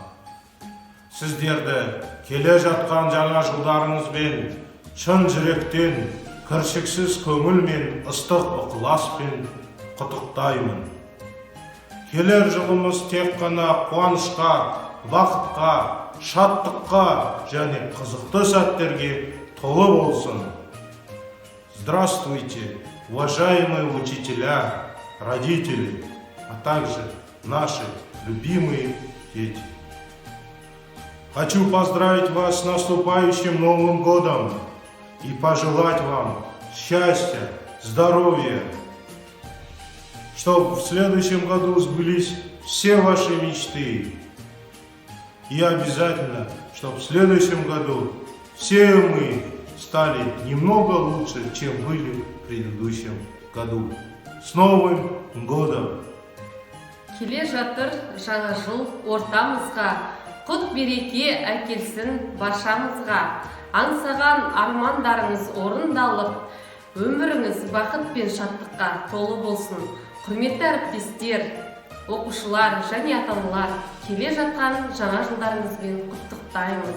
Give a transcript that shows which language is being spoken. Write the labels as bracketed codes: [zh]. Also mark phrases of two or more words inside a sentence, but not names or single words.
[kk] Сіздерді келе жатқан жаңа жылдарыңызбен, шын жүректен, кіршіксіз көңілмен, ыстық ықыласпен құттықтаймын. Келер жылымыз тек қана қуанышқа, бақытқа, шаттыққа және қызықты сәттерге толы болсын. [ru] Здравствуйте, уважаемые учителя, родители, а также наши любимые дети. Хочу поздравить вас с наступающим Новым годом и пожелать вам счастья, здоровья, чтобы в следующем году сбылись все ваши мечты. И обязательно, чтобы в следующем году все мы стали немного лучше, чем были в предыдущем году. С Новым годом! [kk] Келе жатыр жаңа жыл ортамызға, құт береке әкелсін баршамызға. Аңсаған армандарыңыз орындалып, өміріңіз бақыт пен шаттыққа толы болсын. Құрметті әріптестер, оқушылар және ата-аналар, келе жатқан жаңа жылдарыңызбен құттықтаймыз.